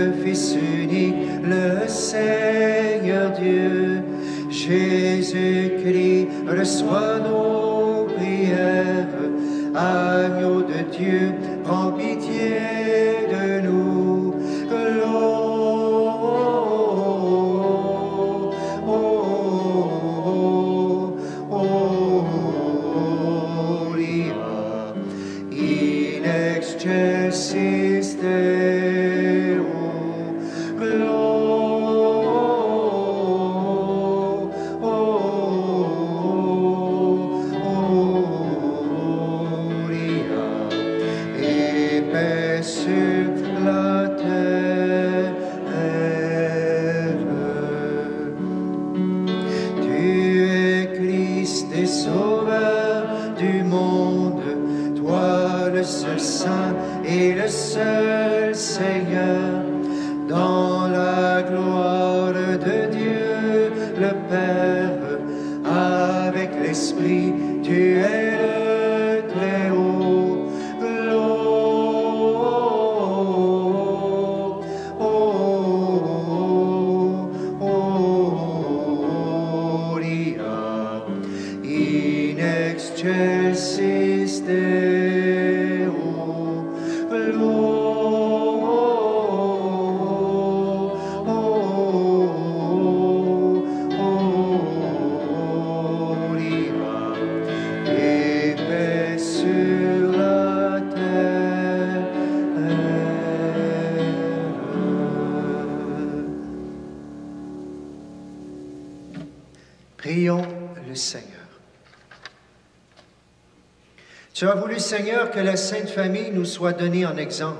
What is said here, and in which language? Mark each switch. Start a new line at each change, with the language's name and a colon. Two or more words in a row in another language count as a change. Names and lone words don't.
French: Fils unique, le Seigneur Dieu. Jésus-Christ, reçois nos prières. Agneau de Dieu, prends pitié de nous.
Latin: In excelsis Deo,
French: gloria, et paix sur la terre. Tu es Christ et Sauveur du monde, toi le seul Saint et le seul Seigneur, dans la gloire de Dieu le Père, avec l'Esprit, tu es le Très-Haut.
Latin: Gloria in excelsis Deo.
French: Gloria et paix sur la terre. Prions le Seigneur. Tu as voulu, Seigneur, que la Sainte Famille nous soit donnée en exemple.